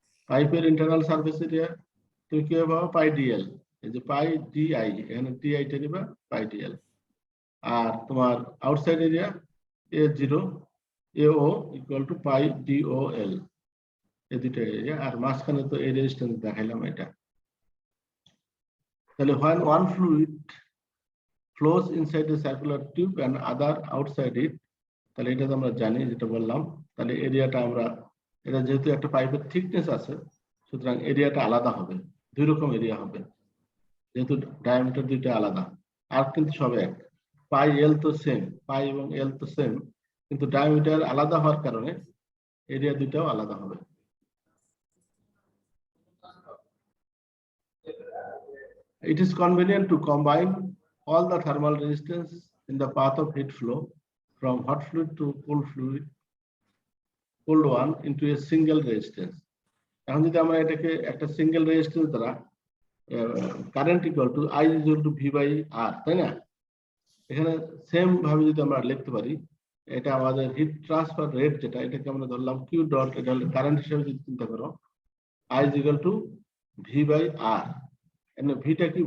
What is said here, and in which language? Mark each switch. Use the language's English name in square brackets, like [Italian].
[Bangla] পাইপের internal surface area তুমি কি পাবো? পাই DL। এই যে পাই DI, এখানে DI-টা নিবা, পাই DL। আর তোমার outside area A0 AO equal to pi DOL, এই দুটো এরিয়া। আর মাঝখানে তো এই রেজিস্ট্যান্স দেখাইলাম এটা। [English] তাহলে when one fluid flows inside a circular tube and other outside it, [Bangla] তাহলে এটা তো আমরা জানি, যেটা বললাম। তাহলে এরিয়াটা আমরা, এটা যেহেতু একটা পাইপের থিকনেস আছে, সুতরাং এরিয়াটা আলাদা হবে, দুই রকম এরিয়া হবে, যেহেতু ডায়ামিটার দুইটা আলাদা। আর কিন্তু সব এক, পাই এল তো সেম, পাই এবং এল তো সেম, কিন্তু ডায়ামিটার আলাদা হওয়ার কারণে এরিয়া দুইটাও আলাদা হবে। [English] It is convenient to combine all the thermal resistance in the path of heat flow from hot fluid to cold one into a single resistance. [Bangla] এখন যদি আমরা এটাকে একটা সিঙ্গেল রেজিস্ট্যান্স দ্বারা current equal to I equal to V by আর, তাই না? এখানে same ভাবে যদি আমরা লিখতে পারি, এটা আমাদের হিট ট্রান্সফার রেট যেটা, এটাকে আমরা ধরলাম কিউ ডট, এটা হলো কারেন্ট হিসেবে যদি চিন্তা করো, I equal to V by আর। এখানে ভিটা কি?